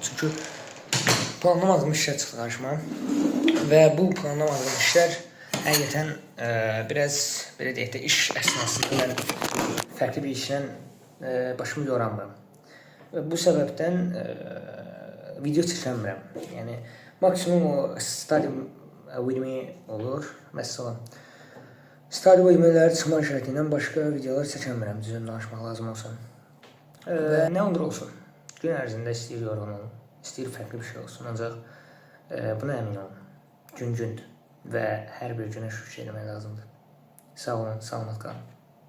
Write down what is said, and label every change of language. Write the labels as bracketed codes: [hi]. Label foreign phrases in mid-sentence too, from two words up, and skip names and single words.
[az] Çünki planlamadığım işlər çıxdı qarşıma. Və bu planlamadığım işlər həqiqətən biraz belə deyək də iş əsnasında mən fərqli bir işlə başımı yoramıram. Və bu səbəbdən video çəkəmirəm. Yəni maksimum o stadium [en] with me olur. [az] Məsələn, [en] study with me- [az] lər çıxma şərti ilə başqa videolar çəkə bilmirəm, düzün danışmaq lazım olsun. Və nə olur olsun. Gün ərzində istəyir yorğun olun, istəyir fərqli bir şey olsun. Ancaq buna əmin olun. Gün gündür və hər bir günə şükür etmək lazımdır. Sağ olun, salamat qalın.